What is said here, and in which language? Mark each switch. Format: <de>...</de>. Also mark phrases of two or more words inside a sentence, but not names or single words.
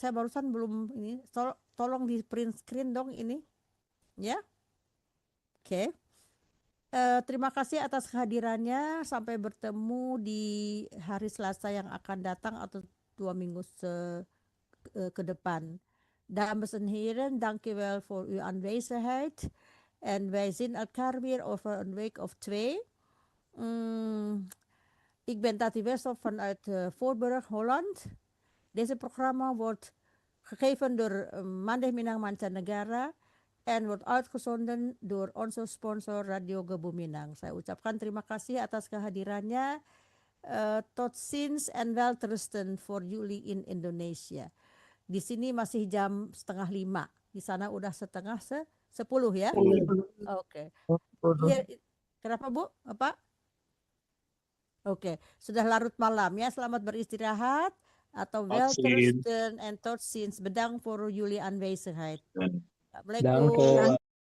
<id>Saya barusan belum ini. Tolong di print screen dong ini. Ya. Oke. Terima kasih atas kehadirannya. Sampai bertemu di hari Selasa yang akan datang atau 2 minggu ke depan.</id> <nl>Dames en heren, dankjewel voor uw aanwezigheid. En wij zien elkaar weer over een week of 2. Ik ben Tati Westhoff vanuit Voorburg, Holland. Deze programma wordt gegeven door Mandeh Minang Mancanegara en wordt uitgezonden door onze sponsor Radio Gebu Minang.</nl> <id>Saya ucapkan terima kasih atas kehadirannya.</id> <nl>Tot ziens en welterusten voor jullie in Indonesia.</nl> <id>Di sini masih jam 4:30. Di sana udah 9:30 ya? Oke. Iya, kenapa Bu? Apa? Oke, sudah larut malam ya. Selamat beristirahat atau</id> <nl>welterusten en tot ziens. Bedankt voor jullie aanwezigheid.</nl> <id>Assalamualaikum.</id>